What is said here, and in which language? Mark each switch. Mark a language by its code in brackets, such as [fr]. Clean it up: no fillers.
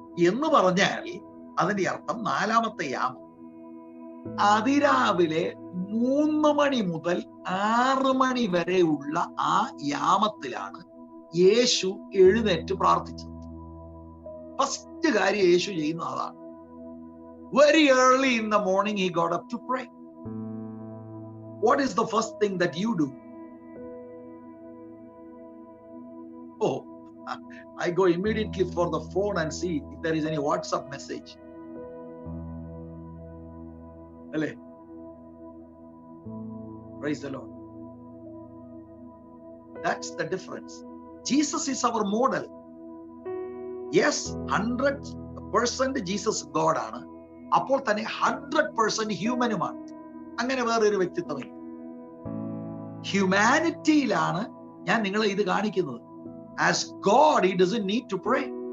[ml] എന്ന് പറഞ്ഞാൽ അതിന്റെ അർത്ഥം 4ാമത്തെ യാമം. അതിരാവിലെ 3 മണി മുതൽ 6 മണി വരെയുള്ള ആ യാമത്തിലാണ് യേശു എഴുന്നേറ്റ് പ്രാർത്ഥിച്ചത്. [en] first [ml] കാര്യം യേശു ചെയ്യുന്ന അതാണ്. [en] Very early in the morning he got up to pray. What is the first thing that you do? Oh, I go immediately for the phone and see if there is any WhatsApp message. Alle, praise the Lord. That's the difference. Jesus is our model. Yes, 100% Jesus God ആണ്. [ml] അപ്പോൾ തന്നെ 100% ഹ്യൂമനുമാണ്. അങ്ങനെ വേറൊരു വ്യക്തിത്വമില്ല. ഹ്യൂമാനിറ്റിയിലാണ് ഞാൻ നിങ്ങളെ ഇത് കാണിക്കുന്നത്. [en] As God, he doesn't need to pray.